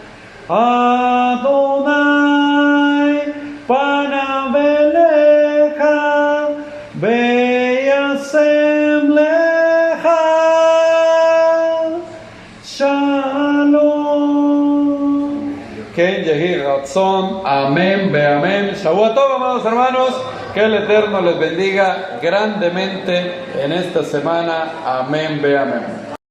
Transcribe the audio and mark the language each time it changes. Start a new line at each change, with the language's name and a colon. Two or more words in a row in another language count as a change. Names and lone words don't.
Hebrew: אדוני פניו אליך וישם לך. Shalom. כן יהי רצון. אמן, ואמן. שבת טוב,
Spanish: amados hermanos. Que el Eterno les bendiga grandemente en esta semana.
Hebrew: אמן, ואמן.